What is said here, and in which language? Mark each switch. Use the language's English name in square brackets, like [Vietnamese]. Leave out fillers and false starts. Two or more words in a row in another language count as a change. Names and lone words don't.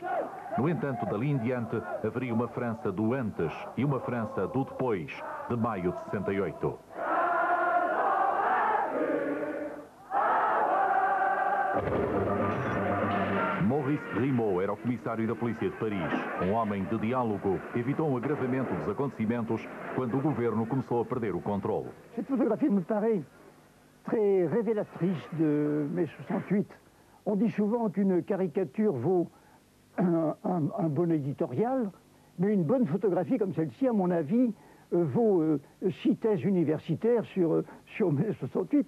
[Portuguese] No entanto, dali em diante, haveria uma França do antes e uma França do depois de maio de 68. Maurice Grimaud era o comissário da polícia de Paris. Um homem de diálogo, evitou um agravamento dos acontecimentos quando o governo começou a perder o controle. [French] Cette photographie me paraît très révélatrice de mai 68. On dit souvent qu'une caricature vaut un bon éditorial, mais une bonne photographie comme celle-ci, à mon avis, vaut 6 thèses universitaires sur mai 68.